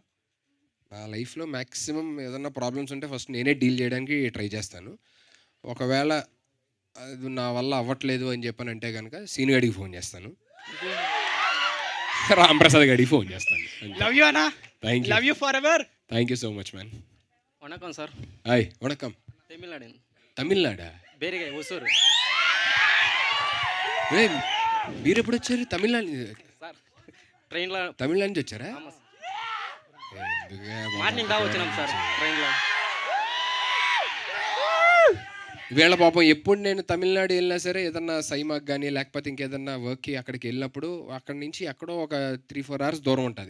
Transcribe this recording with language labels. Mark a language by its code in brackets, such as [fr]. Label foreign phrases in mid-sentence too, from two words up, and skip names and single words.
[te] నా లైఫ్లో మ్యాక్సిమం ఏదన్నా ప్రాబ్లమ్స్ ఉంటే ఫస్ట్ నేనే డీల్ చేయడానికి ట్రై చేస్తాను. ఒకవేళ అది నా వల్ల అవ్వట్లేదు అని చెప్పానంటే కనుక సీను గడికి ఫోన్ చేస్తాను, రాంప్రసాద్ గడికి ఫోన్ చేస్తాను. [en] love you అన్న. love you forever. thank you so much man. [ta] வணக்கம் சார். [te] హాయ్. వణకం. తమిళనాడా? బేరిగై ఒసూరు. మీరు ఎప్పుడు వచ్చారు? తమిళనాడు సార్ ట్రైన్లో. తమిళనాడు నుంచి వచ్చారా? మార్నింగ్ దా వచ్చినాం సార్ ట్రైన్లో. వీళ్ళ పాపం ఎప్పుడు నేను తమిళనాడు వెళ్ళినా సరే ఏదన్నా సైమాకి కానీ లేకపోతే ఇంకేదన్నా వర్క్కి అక్కడికి వెళ్ళినప్పుడు అక్కడి నుంచి ఎక్కడో ఒక 3-4 hours దూరం ఉంటుంది.